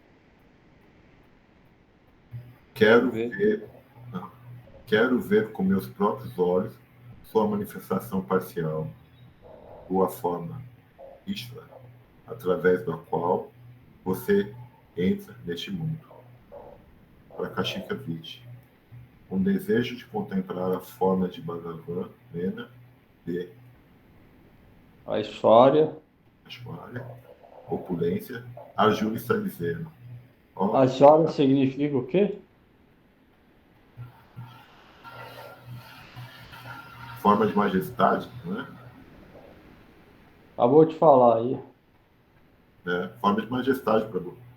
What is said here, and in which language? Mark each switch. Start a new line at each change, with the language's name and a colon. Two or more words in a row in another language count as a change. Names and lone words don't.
Portuguese: Quero ver com meus próprios olhos sua manifestação parcial, tua forma, Ishvara, através da qual você entra neste mundo.
Sanskrit: Prakashika Viti.
Portuguese: Um desejo de contemplar a forma de Bhagavan, Nena, de Aishwarya. Aishwarya, opulência. Arjuna está dizendo: ó, Aishwarya significa o quê? forma de majestade, né? Acabou de falar aí. Forma de majestade, Prabhu.